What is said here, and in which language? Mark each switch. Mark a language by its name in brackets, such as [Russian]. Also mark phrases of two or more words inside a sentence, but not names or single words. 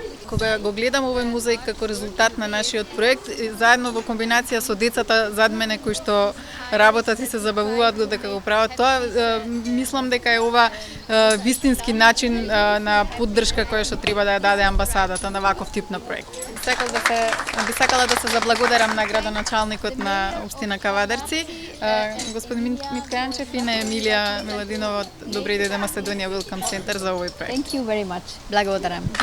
[Macedonian] Кога го гледам овој музеј како резултат на нашиот проект, заедно во комбинација со децата зад мене кои што работат и се забавуваат дека го прават тоа, мислам дека е ова вистински начин на поддршка која што треба да ја даде амбасадата на ваков тип на проект. Би сакала да се заблагодарам на градоначалникот на општина Кавадарци, господин Митка Јанчев и на Емилија Миладинова од Добри дојде Македонија Welcome Center за овој проект. [English] thank you very much. [Macedonian] Благодарам.